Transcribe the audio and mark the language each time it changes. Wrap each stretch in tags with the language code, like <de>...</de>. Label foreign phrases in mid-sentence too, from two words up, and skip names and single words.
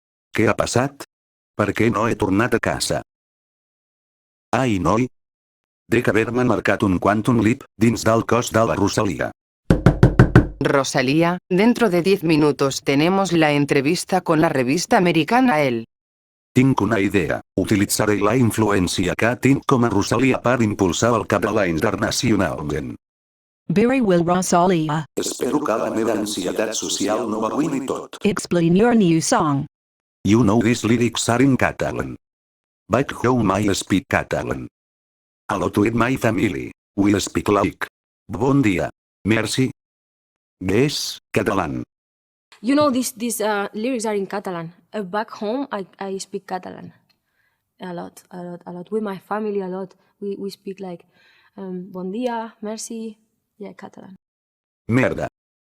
<ca>Què ha passat? Per què no he tornat a casa? Ai noi! Dec haver-me marcat un</ca> <en>quantum leap</en> <ca>dins del cos de la Rosalia.</ca> <es>Rosalía, dentro de 10 minutos tenemos la entrevista con la revista americana Elle.</es> <ca>Tinc una idea. Utilitzaré la influència que tinc com a Rosalia per impulsar el català internacionalment.</ca> <en>Very well, Rosalia.</en> <ca>Espero que la meva ansietat social no m'arruïni tot.</ca> <en>Explain your new song. You know these lyrics are in Catalan. Back home I speak Catalan. Hello to my family. We speak like.</en> <ca>Bon dia. Merci.</ca> <en>Yes, Catalan. You know, these lyrics are in Catalan. Back home, I speak Catalan. A lot. With my family, a lot. We speak like,</en> <ca>bon dia, merci.</ca> <en>Yeah, Catalan.</en> <ca>Merda.</ca>